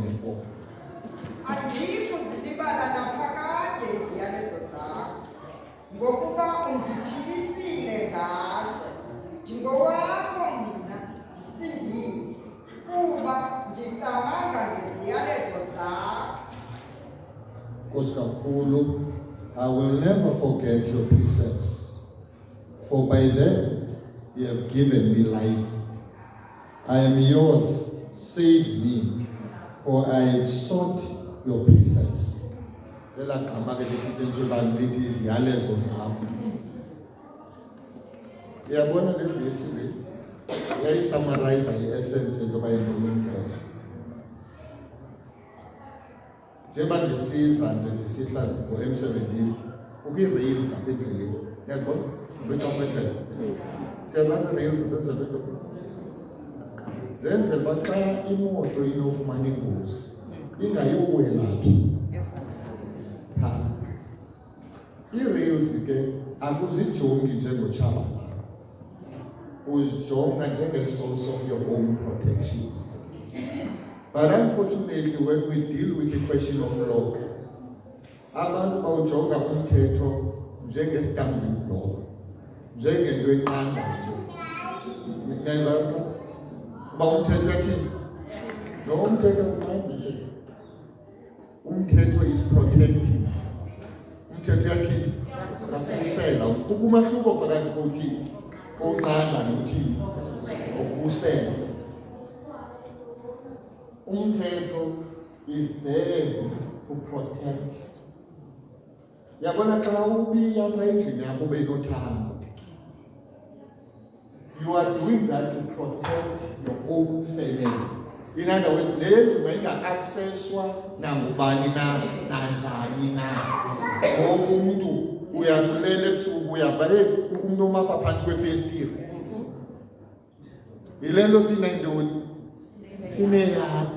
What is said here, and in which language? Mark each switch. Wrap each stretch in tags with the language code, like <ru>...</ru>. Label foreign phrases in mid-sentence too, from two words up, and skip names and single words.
<xh>Andikho zilibala naphakade iziyalezo zakho ngokuba undiphilisile ngazo ndingowakho mna ndisindise kuba ndicabanga ngeziyalezo zakho. Nkosi kakhulu,</xh> <en>I will never forget your precepts, for by them you have given me life. I am yours, save me, for I have sought your precepts.</en> <xh>Lela gama ke lisetshenziswe abantu lithi iziyalezo zakho. Uyabona le verse le iyayisummarize i-essence yento bayifuna. Njengoba ndisiza nje ndisihla ngo-M17 ukwi-rails apha endleleni. Uyazibona? Kwicapha endlela. Siyazazi rails zenzelwe into. Zenzelwe uba xa imoto inofumana ingozi ingayiwela phi. Phantsi. Ii-rails ke akuzijongi njengotshaba. Uzijonga njenge-</xh> <en>source of your own protection. But unfortunately, when we deal with the question of law,</en> <xh>abantu bawujonga umthetho njenge-</xh> <en>stumbling block,</en> <xh>njengento enqanda nje. Niyayibona? Uba umthetho uyathini? No, umthetho unqanda nje.</xh> <en>Umthetho is protecting.</en> <xh>Umthetho uyathini? Uyakhusela. Kukho umahluko phakathi kokuthini? Konqanda nokuthini? Ukhusela.</xh> <en>Umthetho is there to protect.</en> <xh>Yabona xa ubiya apha endlini yakho ube nothando.</xh> <en>You are doing that to protect your own fairness. In other words,</en> <xh>le ndlu mayinga-accesswa nangubani na, nanjani na. Ngoku umntu uyathi ulele ebusuku uyava kukho umntu omapha phantsi kwefestile. Yile nto sinentoni? Sineyadi.</xh>